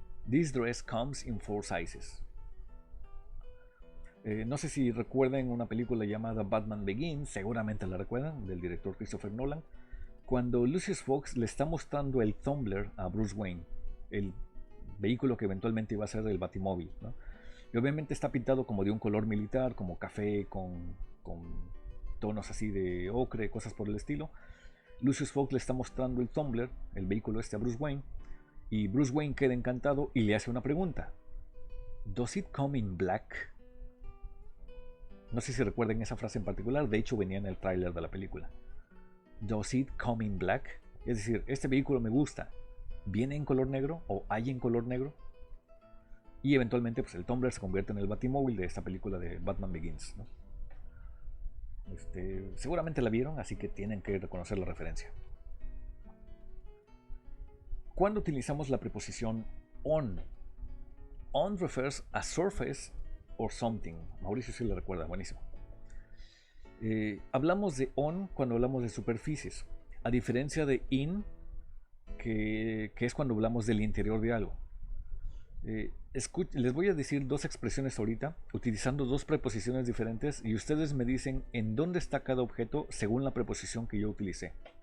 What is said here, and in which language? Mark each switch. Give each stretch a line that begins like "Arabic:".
English: This dress comes in 4 sizes.
Spanish: No sé si recuerdan una película llamada Batman Begins, seguramente la recuerdan, del director Christopher Nolan, cuando Lucius Fox le está mostrando el Tumbler a Bruce Wayne, el vehículo que eventualmente iba a ser el Batimóvil, ¿no? Y obviamente está pintado como de un color militar, como café, con tonos así de ocre, cosas por el estilo. Lucius Fox le está mostrando el Tumbler, el vehículo este, a Bruce Wayne, y Bruce Wayne queda encantado y le hace una pregunta.
English: ¿Does it come in black?
Spanish: No sé si recuerdan esa frase en particular, de hecho venía en el tráiler de la película.
English: ¿Does it come in black?
Spanish: Es decir, este vehículo me gusta, ¿viene en color negro o hay en color negro? Y eventualmente pues el Tumbler se convierte en el Batimóvil de esta película de Batman Begins, ¿no? Seguramente la vieron, así que tienen que reconocer la referencia. ¿Cuándo utilizamos la preposición on?
English: On refers a surface or something.
Spanish: Mauricio sí le recuerda, buenísimo. Hablamos de on cuando hablamos de superficies, a diferencia de in, que es cuando hablamos del interior de algo. Les voy a decir dos expresiones ahorita, utilizando dos preposiciones diferentes, y ustedes me dicen en dónde está cada objeto según la preposición que yo utilicé.